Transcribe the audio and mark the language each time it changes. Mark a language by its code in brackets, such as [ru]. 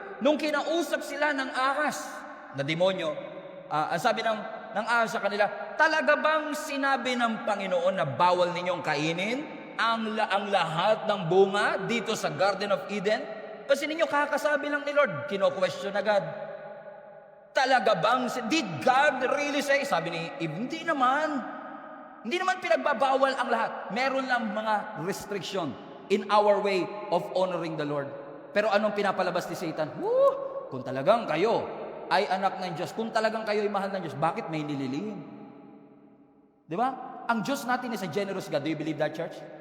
[tl] Nung kinausap sila ng ahas na demonyo, ang sabi ng ahas sa kanila, talaga bang sinabi ng Panginoon na bawal ninyong kainin ang lahat ng bunga dito sa Garden of Eden? Kasi ninyo kakasabi lang ni Lord, kino-question agad. Talaga bang, [en] did God really say? [tl] Sabi ni Eve, hindi naman. Hindi naman pinagbabawal ang lahat. Meron lang mga restriction. [en] in our way of honoring the Lord. [tl] Pero anong pinapalabas ni Satan? Kung talagang kayo ay anak ng Diyos, kung talagang kayo ay mahal ng Diyos, bakit may nililihim? Di ba? Ang Diyos natin [en] is a generous God. Do you believe that, church?